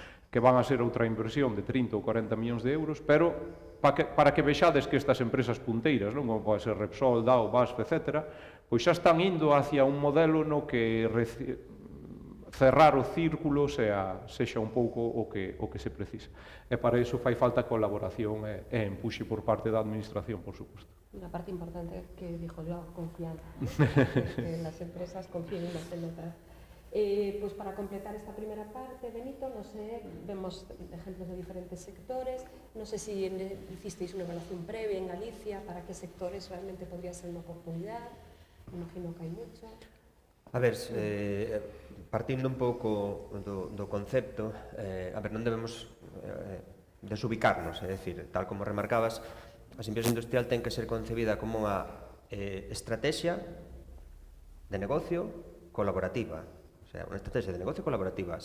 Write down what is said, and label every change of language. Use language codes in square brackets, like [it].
[gl] que van a ser outra inversión de 30 ou 40 millóns de euros, pero para que vexades que estas empresas punteiras, non, como pode ser Repsol, Dow, BASF, etc., pois xa están indo hacia un modelo no que cerrar o círculo sexa un pouco o que se precisa. E para iso fai falta colaboración e empuxe por parte da administración, por suposto. [es] Una parte importante que dijo yo, confianza. Que las empresas confíen más en otras. Pues para completar esta primera parte, Benito, no sé, vemos ejemplos de diferentes sectores, no sé si hicisteis una evaluación previa en Galicia para qué sectores realmente podría ser una oportunidad, me imagino que hai mucho. [gl] A ver, partindo un pouco do concepto, a ver, non debemos desubicarnos, é dicir, tal como remarcabas, a simbiose industrial ten que ser concebida como unha estrategia de negocio colaborativa, o sea, unha estrategia de negocio colaborativa.